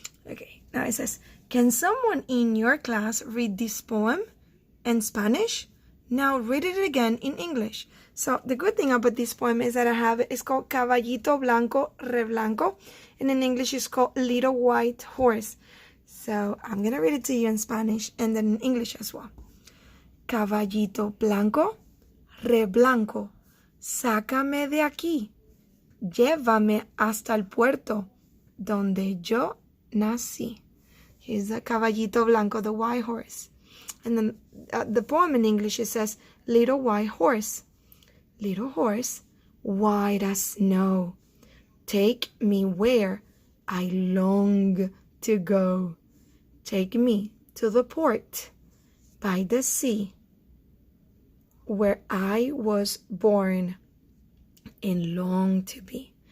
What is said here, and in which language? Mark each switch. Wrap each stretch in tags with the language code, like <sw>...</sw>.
<en>Okay, now it says, can someone in your class read this poem in Spanish? Now read it again in English. So the good thing about this poem is that it's called Caballito Blanco, Re Blanco, and in English it's called Little White Horse. So I'm going to read it to you in Spanish and then in English as well.</en> <es>Caballito Blanco, Re Blanco, sácame de aquí, llévame hasta el puerto, donde yo nací.</es> <en>Here's the Caballito Blanco, the white horse. And then the poem in English, it says, Little White Horse. Little horse, white as snow, take me where I long to go. Take me to the port by the sea, where I was born and long to be.</en>